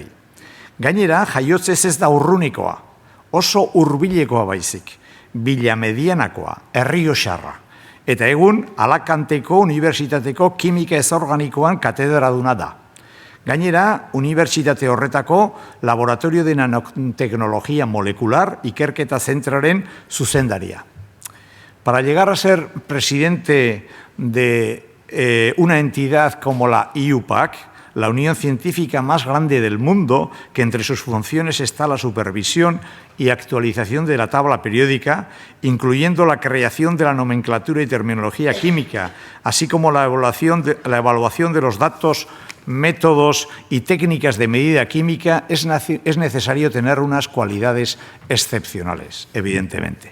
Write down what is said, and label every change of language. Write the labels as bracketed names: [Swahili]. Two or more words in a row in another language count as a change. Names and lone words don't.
[Basque] Gainera, jaiotzez ez da urrunikoa, oso hurbilekoa baizik, Villamedianakoa, Errioxarra. Eta egun, Alakanteko Unibertsitateko Kimika Ezorganikoan katedraduna da. Gainera, unibertsitate horretako Laboratorio de Nanotecnología Molecular ikerketa zentraren zuzendaria. [Spanish] Para llegar a ser presidente de una entidad como la IUPAC, la unión científica más grande del mundo, que entre sus funciones está la supervisión y actualización de la tabla periódica, incluyendo la creación de la nomenclatura y terminología química, así como la evaluación de los datos, métodos y técnicas de medida química, es necesario tener unas cualidades excepcionales, evidentemente.